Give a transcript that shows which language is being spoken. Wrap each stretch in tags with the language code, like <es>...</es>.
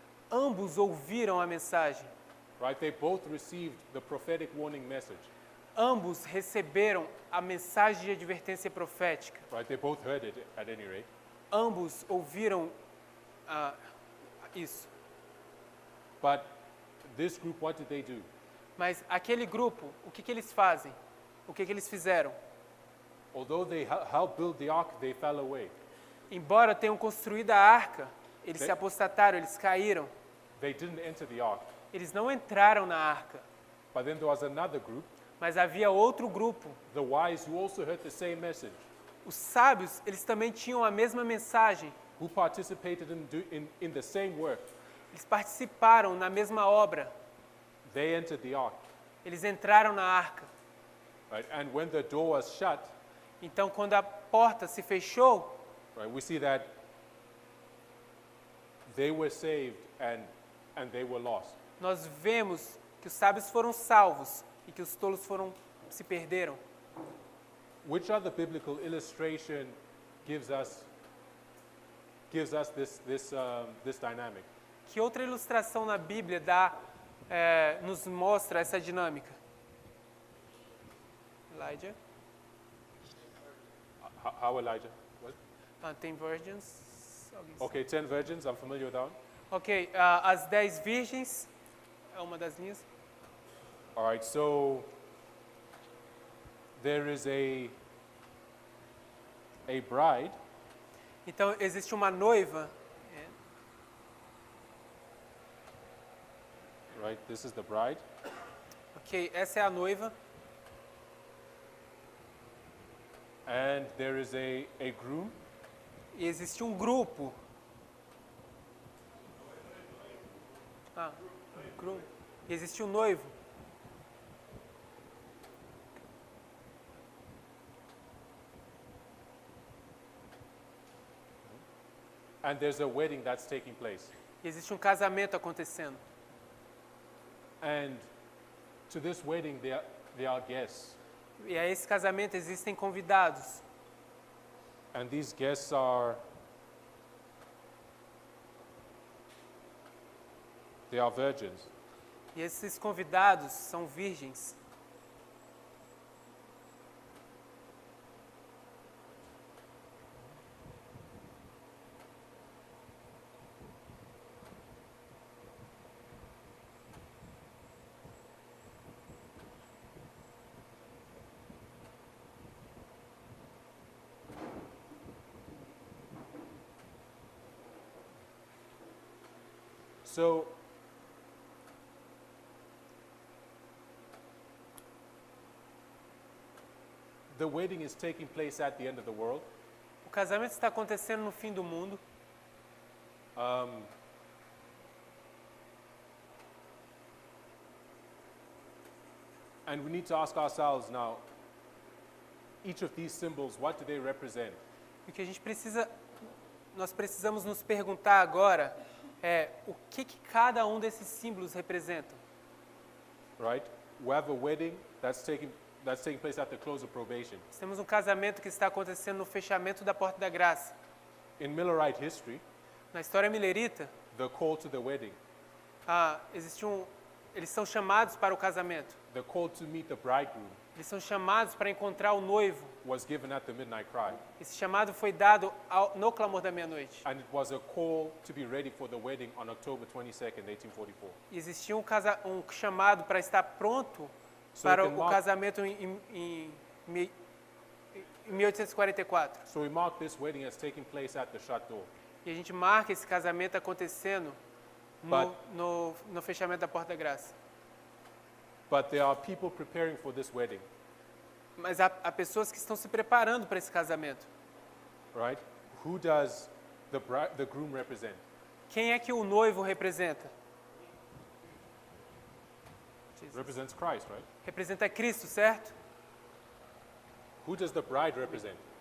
<pt>Ambos ouviram a mensagem.</pt> <en>right? They both received the prophetic warning message,</en> <pt>Ambos receberam a mensagem de advertência profética.</pt> <en>right? They both heard it at any rate.</en> <pt>Ambos ouviram isso.</pt> <en>But this group, what did they do?</en> <pt>Mas aquele grupo, o que eles fazem? O que eles fizeram?</pt> <en>Although they helped build the ark, they fell away.</en> <pt>Embora tenham construído a arca, eles Sim. se apostataram, eles caíram.</pt> <en>They didn't enter the ark.</en> <pt>Eles não entraram na arca.</pt> <en>But then there was another group,</en> <pt>Mas havia outro grupo.</pt> <en>the wise, who also heard the same message,</en> <pt>Os sábios, eles também tinham a mesma mensagem.</pt> <en>who participated in the same work.</en> <pt>Eles participaram na mesma obra.</pt> <en>They entered the ark.</en> <pt>Eles entraram na arca.</pt> <en>Right? And when the door was shut,</en> <pt>Então, quando a porta se fechou,</pt> <en>right, we see that they were saved and they were lost.</en> <pt>nós vemos que os sábios foram salvos e que os tolos se perderam.</pt> <en>Which other biblical illustration gives us this dynamic?</en> <pt>Que outra ilustração na Bíblia nos mostra essa dinâmica?</pt> <en>Elijah? How Elijah? What? 10 virgins.</en> <pt>Alguém sabe?</pt> <en>Okay, 10 virgins. I'm familiar with that one.</en> <pt>Ok, as 10 virgens é uma das linhas.</pt> <en>All right, so there is a bride,</en> <pt>Então, existe uma noiva.</pt> <en>right? This is the bride.</en> <pt>Ok, essa é a noiva.</pt> <en>And there is a groom,</en> <pt>E existe um grupo. Groom. E existe um noivo.</pt> <en>and there's a wedding that's taking place.</en> <pt>E existe um casamento acontecendo.</pt> <en>And to this wedding, there are guests.</en> <pt>E a esse casamento existem convidados.</pt> <en>And these guests are virgins.</en> <pt>E esses convidados são virgens.</pt> <en>So, the wedding is taking place at the end of the world.</en> <pt>O casamento está acontecendo no fim do mundo.</pt> <en>And we need to ask ourselves now, each of these symbols, what do they represent?</en> <pt>O que nós precisamos nos perguntar agora é o que cada um desses símbolos representa.</pt> <en>Right? We have a wedding that's taking place at the close of probation.</en> <pt>Nós temos um casamento que está acontecendo no fechamento da porta da graça.</pt> <en>In Millerite history,</en> <pt>Na história milerita,</pt> <en>the call to the wedding,</en> <pt>eles são chamados para o casamento.</pt> <en>the call to meet the bridegroom,</en> <pt>Eles são chamados para encontrar o noivo.</pt> <en>was given at the midnight cry.</en> <pt>Esse chamado foi dado no clamor da meia-noite.</pt> <en>And it was a call to be ready for the wedding on October 22nd, 1844.</en> <pt>E existia um chamado para estar pronto</pt> <en>So</en> <pt>para</pt> <en>you can</en> <pt>o</pt> <en>mark-</en> <pt>casamento em 1844.</pt> <en>So we mark this wedding as taking place at the shut door.</en> <pt>E a gente marca esse casamento acontecendo no fechamento da porta da graça.</pt> <en>But there are people preparing for this wedding,</en> <pt>Mas há pessoas que estão se preparando para esse casamento.</pt> <en>right? Who does the groom represent?</en> <pt>Quem é que o noivo representa?</pt> <en>Represents Christ, right?</en> <pt>Representa Cristo, certo?</pt> <en>Who does the bride represent?</en>